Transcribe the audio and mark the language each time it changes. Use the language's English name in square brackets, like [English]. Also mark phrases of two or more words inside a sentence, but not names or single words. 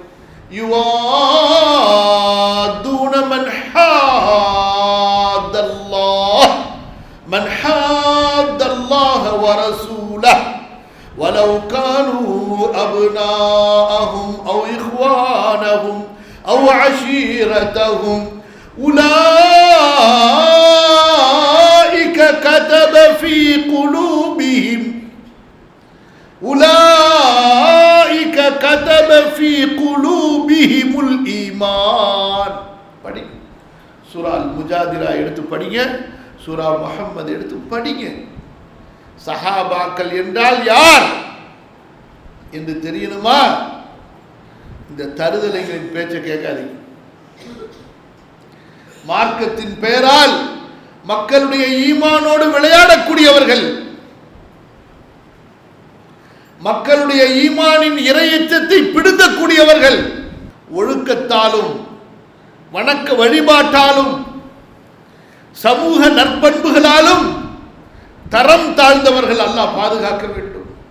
[Arabic] يُوَادُّونَ مَنْ حَادَّ اللَّهَ وَرَسُولَهُ وَلَوْ كَانُوا أَبْنَاءَهُمْ أَوْ إِخْوَانَهُمْ أَوْ عَشِيرَتَهُمْ أُولَئِكَ كَتَبَ في قلوبهم الإيمان. [Tamil] படி, சூரா அல் முஜாதிலா எடுத்து படிங்க, சூரா முஹம்மது எடுத்து படிங்க. சஹாபாக்கள் என்றால் யார் என்று தெரியணுமா? இந்த தருதலைகளின் பேச்சை கேட்காதீங்க. மார்க்கத்தின் பெயரால் மக்களுடைய ஈமானோடு விளையாடக்கூடியவர்கள், மக்களுடைய ஈமானின் இறையச்சத்தை பிடுங்கக்கூடியவர்கள், ஒழுக்கத்தாலும் வணக்க வழிபாட்டாலும் சமூக நற்பண்புகளாலும் தரம் தாழ்ந்தவர்கள் அல்லாஹ் பாதுகாக்க வேண்டும்.